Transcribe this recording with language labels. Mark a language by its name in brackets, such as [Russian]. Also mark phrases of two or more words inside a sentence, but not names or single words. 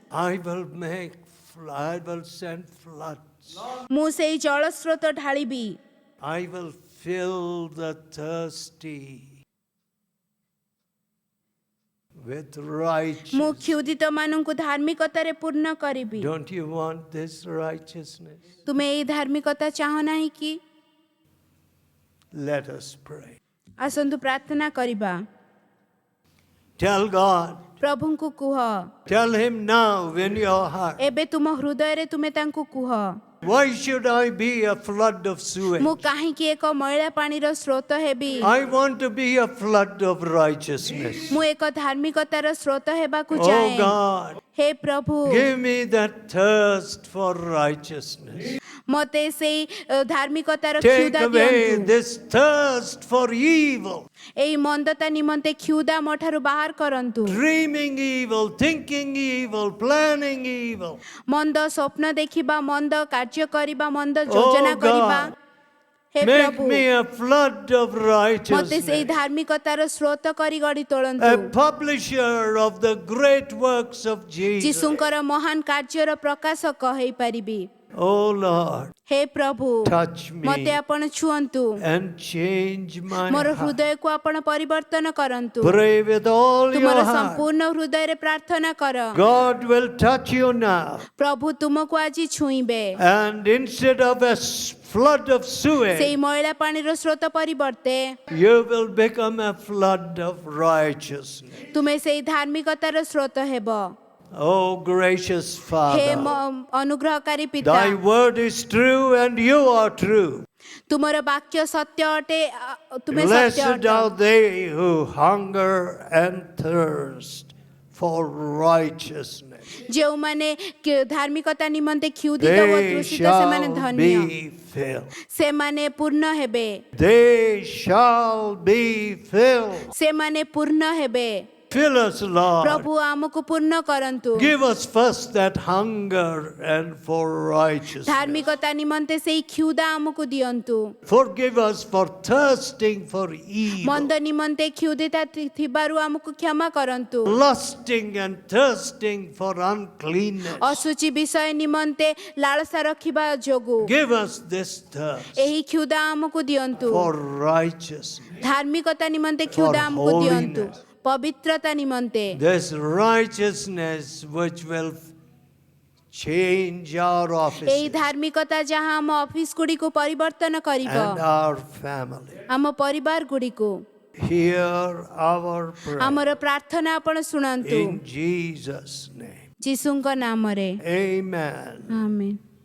[English] I will send floods. [Odia] ମୁଁ ସେଇ ଜଳସ୍ରୋତ ଢାଳିବି। [English] I will fill the thirsty with [Odia] ମୁଁ [English] righteousness. [Odia] କ୍ଷୁଧିତମାନଙ୍କୁ ଧାର୍ମିକତାରେ ପୂର୍ଣ୍ଣ କରିବି। [English] Don't you want this righteousness? [Odia] ତୁମେ ଏଇ ଧାର୍ମିକତା ଚାହଁ ନାହିଁ କି? [English] Let us pray. [Odia] ଆସନ୍ତୁ ପ୍ରାର୍ଥନା କରିବା। [English] Tell God. [Odia] ପ୍ରଭୁଙ୍କୁ କୁହ, [English] Tell Him now in your heart. [Odia] ଏବେ ତୁମ ହୃଦୟରେ ତୁମେ ତାଙ୍କୁ କୁହ, [English] Why should I be a flood of sewage? [Odia] ମୁଁ କାହିଁକି ଏକ ମଇଳା ପାଣିର ସ୍ରୋତ ହେବି? [English] I want to be a flood of righteousness. [Odia] ମୁଁ ଏକ ଧାର୍ମିକତାର ସ୍ରୋତ ହେବାକୁ [English] Oh [Odia] ଚାହେଁ। [English] God, [Odia] ହେ ପ୍ରଭୁ, [English] give me that thirst for righteousness. [Odia] ମୋତେ ସେଇ ଧାର୍ମିକତାର [English] Take [Odia] କ୍ଷୁଧା [English] away [Odia] ଦିଅନ୍ତୁ। [English] this thirst for evil, [Odia] ଏଇ ମନ୍ଦତା ନିମନ୍ତେ କ୍ଷୁଧା ମୋ ଠାରୁ ବାହାର କରନ୍ତୁ। [English] dreaming evil, thinking evil, planning evil. [Odia] ମନ୍ଦ ସ୍ୱପ୍ନ ଦେଖିବା, ମନ୍ଦ କାର୍ଯ୍ୟ କରିବା, ମନ୍ଦ [English] Oh [Odia] ଯୋଜନା କରିବା। [English] God, [Odia] ହେ [English] make [Odia] ପ୍ରଭୁ, [English] me a flood of [Odia] ମୋତେ ସେଇ [English] righteousness, [Odia] ଧାର୍ମିକତାର ସ୍ରୋତ କରି ଗଢ଼ି [English] a [Odia] ତୋଳନ୍ତୁ। [English] publisher of the great works of Jesus. [Odia] ଯୀଶୁଙ୍କର ମହାନ କାର୍ଯ୍ୟର ପ୍ରକାଶକ ହେଇପାରିବି। [English] Oh Lord, [Odia] ହେ ପ୍ରଭୁ, [English] touch [Odia] ମୋତେ [English] me [Odia] ଆପଣ ଛୁଅନ୍ତୁ। [English] and change my [Odia] ମୋର [English] heart. [Odia] ହୃଦୟକୁ ଆପଣ ପରିବର୍ତ୍ତନ କରନ୍ତୁ। [English] Pray with all [Odia] ତୁମର [English] your heart. [Odia] ସମ୍ପୂର୍ଣ୍ଣ ହୃଦୟରେ ପ୍ରାର୍ଥନା କର। [English] God will touch you now. [Odia] ପ୍ରଭୁ ତୁମକୁ ଆଜି ଛୁଇଁବେ। [English] And instead of a flood of [Odia] ସେଇ [English] sewage, [Odia] ମଇଳା ପାଣିର ସ୍ରୋତ ପରିବର୍ତ୍ତେ [English] you will become a flood of righteousness. [Odia] ତୁମେ ସେଇ ଧାର୍ମିକତାର ସ୍ରୋତ ହେବ। [English] Oh, gracious [Odia] ହେ [English] Father, [Odia] ଅନୁଗ୍ରହକାରୀ ପିତା, [English] thy word is true and you are true. [Odia] ତୁମର ବାକ୍ୟ ସତ୍ୟ ଅଟେ, ତୁମେ ସତ୍ୟ [English] Blessed are [Odia] ଅଟ। [English] they who hunger and thirst for righteousness. [Odia] ଯେଉଁମାନେ ଧାର୍ମିକତା ନିମନ୍ତେ କ୍ଷୁଧିତ ଓ [English] They [Odia] ତୃଷିତ ସେମାନେ [English] shall [Odia] ଧନ୍ୟ। [English] be filled. [Odia] ସେମାନେ ପୂର୍ଣ୍ଣ ହେବେ। [English] They shall be filled. [Odia] ସେମାନେ ପୂର୍ଣ୍ଣ ହେବେ। [English] Fill us, Lord. [Odia] ପ୍ରଭୁ ଆମକୁ ପୂର୍ଣ୍ଣ କରନ୍ତୁ। [English] Give us first that hunger and for righteousness. [Odia] ଧାର୍ମିକତା ନିମନ୍ତେ ସେଇ କ୍ଷୁଧା ଆମକୁ ଦିଅନ୍ତୁ। [English] Forgive us for thirsting for evil, [Odia] ମନ୍ଦ ନିମନ୍ତେ କ୍ଷୁଧିତା ଥିବାରୁ ଆମକୁ କ୍ଷମା କରନ୍ତୁ। [English] lusting and thirsting for uncleanness. [Odia] ଅଶୁଚି ବିଷୟ ନିମନ୍ତେ ଲାଳସା ରଖିବା ଯୋଗୁଁ [English] Give us this thirst [Odia] ଏହି କ୍ଷୁଧା ଆମକୁ ଦିଅନ୍ତୁ। [English] for righteousness, [Odia] ଧାର୍ମିକତା ନିମନ୍ତେ [English] for [Odia] କ୍ଷୁଧା ଆମକୁ ଦିଅନ୍ତୁ। [English] holiness. [Odia] ପବିତ୍ରତା ନିମନ୍ତେ [English] this righteousness which will change our [Odia] ଏହି [English] offices [Odia] ଧାର୍ମିକତା ଯାହା ଆମ ଅଫିସ ଗୁଡ଼ିକୁ ପରିବର୍ତ୍ତନ କରିବ, [English] and our family. [Odia] ଆମ ପରିବାର ଗୁଡ଼ିକୁ। [English] Hear our prayer [Odia] ଆମର ପ୍ରାର୍ଥନା ଆପଣ ଶୁଣନ୍ତୁ। [English] in Jesus' name. [Odia] ଯୀଶୁଙ୍କ ନାମରେ [English] Amen. [Odia] ଆମେନ୍।